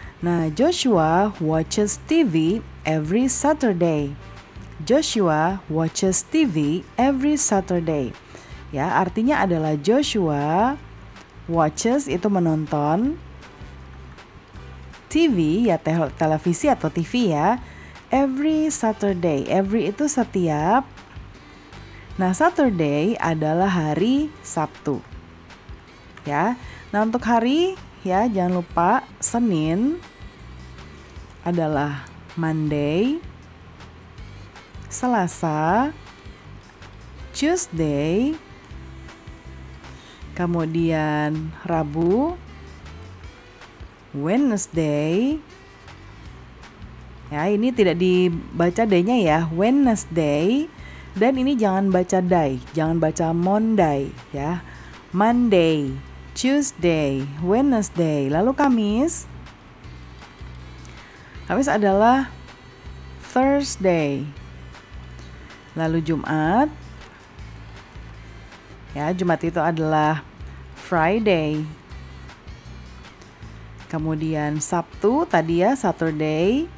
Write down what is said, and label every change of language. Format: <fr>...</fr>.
<en>Nah, Joshua watches TV every Saturday. Joshua watches TV every Saturday.</en> <id>Ya, artinya adalah Joshua</id> <en>watches</en> <id>itu menonton TV ya, televisi atau TV ya.</id> <en>Every Saturday.</en> <id>Every itu setiap. Nah, Saturday adalah hari Sabtu. Ya. Nah, untuk hari ya jangan lupa Senin adalah Monday, Selasa, Tuesday, kemudian Rabu, Wednesday. Ya, ini tidak dibaca day-nya ya, Wednesday. Dan ini jangan baca day, jangan baca Monday ya.</id> <en>Monday, Tuesday, Wednesday.</en> <id>Lalu Kamis. Kamis adalah Thursday. Lalu Jumat. Ya, Jumat itu adalah Friday. Kemudian Sabtu tadi ya, Saturday.</id>